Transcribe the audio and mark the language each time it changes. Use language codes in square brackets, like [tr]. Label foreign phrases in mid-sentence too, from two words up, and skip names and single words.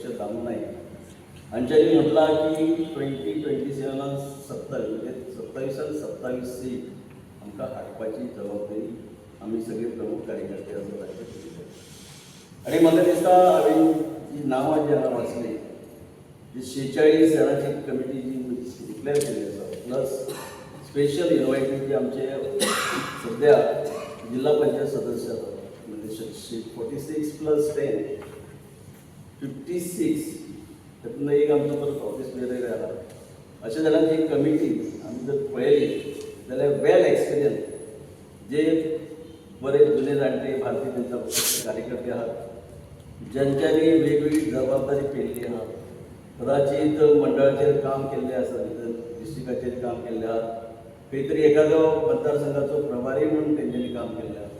[kok] दामू नाईक यांच्यानी म्हटला की 2027 म्हणजे 27 आणि 27 सीट आमकां हाडपाची जबाबदारी आम्ही सगळे प्रमुख कार्यकर्ते असो राज्य केली आणि म्हाका दिसता हांवें जी नांवां जी हांगा वाचली जी 46 जाणांची कमिटी जी डिक्लेअर केली आसा [en] plus special invited [kok] जे आमचे सध्या जिल्हा पंचायत सदस्य आसात म्हणजे 46 प्लस 10 56 त्यातून एक आमचं परत ऑफिस वेगळे आला अशा जाणांची कमिटी आम्ही जर पळयली जाल्यार [en] well experience [kok] जे बरे जुने जाणटे भारतीय जनता पक्षाचे कार्यकर्ते आहात ज्यांच्यांनी वेगवेगळी जबाबदारी पेल्ली आहा कदाचित मंडळाचेर काम केल्लें आसा डिस्ट्रिक्टाचेर काम केल्लें आहा खंय तरी एखादो मतदारसंघाचो प्रभारी म्हणून तेंच्यांनी काम केल्लें आहा